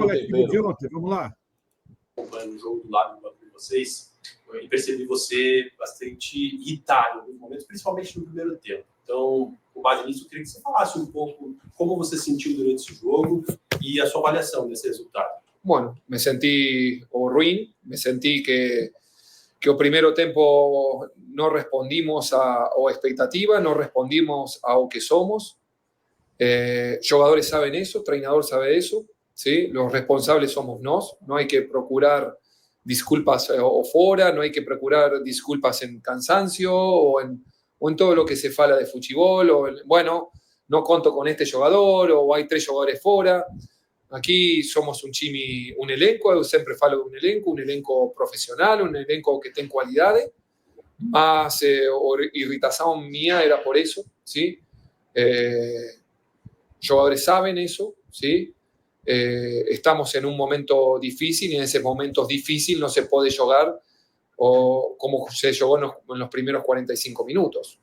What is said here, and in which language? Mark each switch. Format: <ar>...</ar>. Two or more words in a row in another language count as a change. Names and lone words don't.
<pt>na coletiva de ontem. Vamos lá. No jogo do lado de vocês, eu percebi você bastante irritado em alguns momentos, principalmente no primeiro tempo. Então, com base nisso, eu queria que você falasse um pouco como você sentiu durante esse jogo e a sua avaliação desse resultado.</pt> <es>Bueno, me sentí ruim, me sentí que</es> <pt>o primeiro tempo</pt> <es>no respondimos a expectativas, no respondimos a lo que somos. Jugadores saben eso, treinador sabe eso, ¿sí? Los responsables somos nos, no hay que procurar disculpas fuera, no hay que procurar disculpas en cansancio o en todo lo que se fala de fútbol, bueno, no conto con este jugador o hay 3 jugadores fuera. Aquí somos un elenco,</es> <pt>eu sempre falo</pt> <es>de un elenco profesional, un elenco que</es> <pt>tem qualidade, mas</pt> <es>irritación mía era por eso, ¿sí? Jugadores saben eso, ¿sí? Estamos en un momento difícil y en ese momento difícil no se puede jugar como se jugó en los primeros 45 minutos.</es>